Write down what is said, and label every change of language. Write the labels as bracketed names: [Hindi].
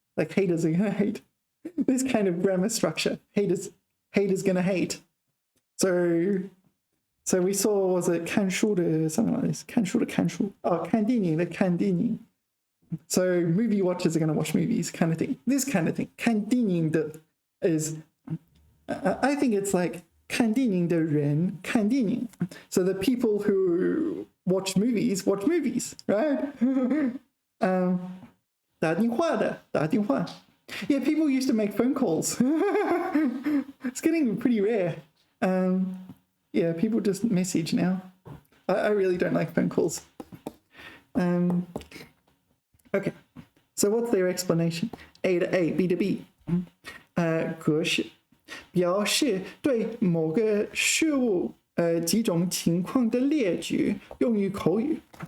[English] Like haters are gonna hate. This kind of grammar structure. Haters gonna hate. So we saw, was it 看书的 something like this? [Chinese] 看书的看书.Oh, 看电影的看电影. [English] So movie watchers are gonna watch movies, kind of thing. This kind of thing. 看电影的 is, I think it's like [Chinese] 看电影的人看电影. [English] So the people who watch movies, right? [Chinese] 打电话的, 打电话. [English] Yeah, people used to make phone calls. It's getting pretty rare. Yeah, people just message now. I really don't like phone calls. Okay, so what's their explanation? A to A, B to B. [Chinese] 格式表示对某个事物几种情况的列举，用于口语。